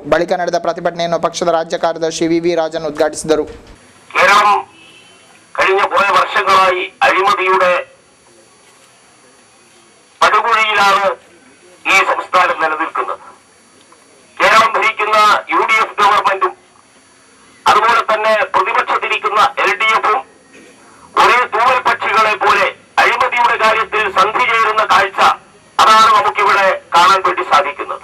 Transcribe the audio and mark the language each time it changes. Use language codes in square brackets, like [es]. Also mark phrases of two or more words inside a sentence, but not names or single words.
[kn] ಬಳಿಕ ನಡೆದ ಪ್ರತಿಭಟನೆಯನ್ನು ಪಕ್ಷದ ರಾಜ್ಯ ಕಾರ್ಯದರ್ಶಿ VV ರಾಜನ್ ಉದ್ಘಾಟಿಸಿದರು. [ml] കേരളം കഴിഞ്ഞ കുറേ വർഷങ്ങളായി അഴിമതിയുടെ പടുകുഴിയിലാണ് ഈ സംസ്ഥാനം നിലനിൽക്കുന്നത്. കേരളം ഭരിക്കുന്ന UDF ഗവൺമെന്റും അതുപോലെ തന്നെ പ്രതിപക്ഷത്തിരിക്കുന്ന LDF-ഉം ഒരേ തൂവൽ പക്ഷികളെ പോലെ അഴിമതിയുടെ കാര്യത്തിൽ സന്ധി ചേരുന്ന കാഴ്ച അതാണ് നമുക്കിവിടെ കാണാൻ വേണ്ടി സാധിക്കുന്നത്.